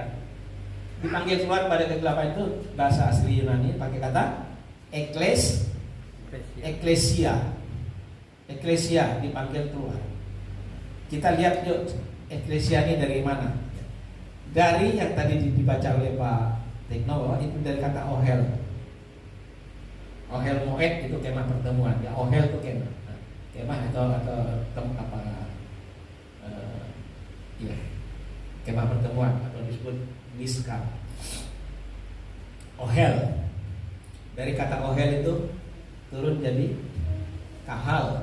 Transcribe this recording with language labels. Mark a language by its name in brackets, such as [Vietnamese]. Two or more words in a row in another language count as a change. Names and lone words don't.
[Indonesian] Dipanggil keluar pada kegelapan itu bahasa asli Yunani pakai kata eklesia. Eklesia dipanggil keluar. Kita lihat yuk, eklesia ini dari mana? Dari yang tadi dibaca oleh Pak Tekno, bahwa itu dari kata ohel. [Hebrew] אוהל מועד [Indonesian] itu kemah pertemuan, ya. Ohel itu kemah. Nah, kemah ya, kemah pertemuan atau disebut miskah. Ohel, dari kata ohel itu turun jadi kahal.